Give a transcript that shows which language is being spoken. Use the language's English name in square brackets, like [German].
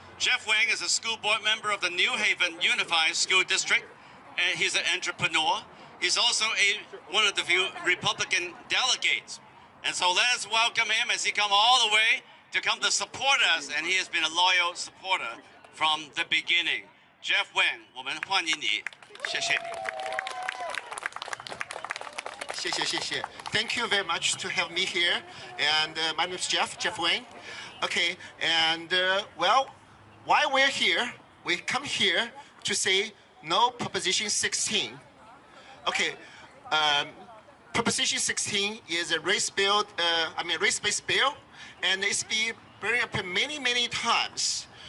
[English] Jeff Wang is a school board member of the New Haven Unified School District, and he's an entrepreneur. He's also one of the few Republican delegates. And so let us welcome him as he comes all the way to come to support us, and he has been a loyal supporter from the beginning. [Chinese] Jeff Wang, 我们欢迎你，谢谢你。谢谢. [English] Thank you very much to have me here. And my name is Jeff Wang. Okay, and well, while we're here, we come here to say no Proposition 16. Okay, Proposition 16 is a race-based bill, and it's been burned up many times.